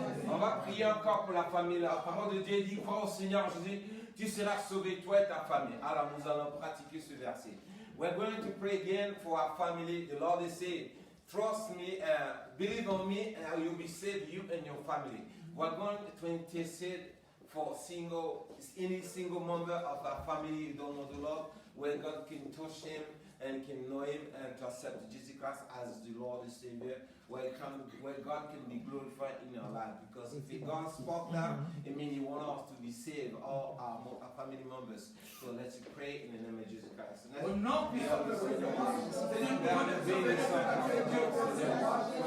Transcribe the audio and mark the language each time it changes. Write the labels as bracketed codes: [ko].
[fr] On va prier encore pour la famille. La parole de Dieu dit, crois au Seigneur Jésus, tu seras sauvé, toi et ta famille. Alors nous allons pratiquer ce verset. [en] We're going to pray again for our family. The Lord is saying, trust me, believe on me, and you'll be saved, you and your family. We're going to intercede for any single member of our family who don't know the Lord, where God can touch him and can know him and to accept Jesus Christ as the Lord and Savior, where God can be glorified in our life. Because if God spoke that, it means He wants us to be saved, all our family members. So let's pray in the name of Jesus Christ. [fr] Au nom puissant de Jésus.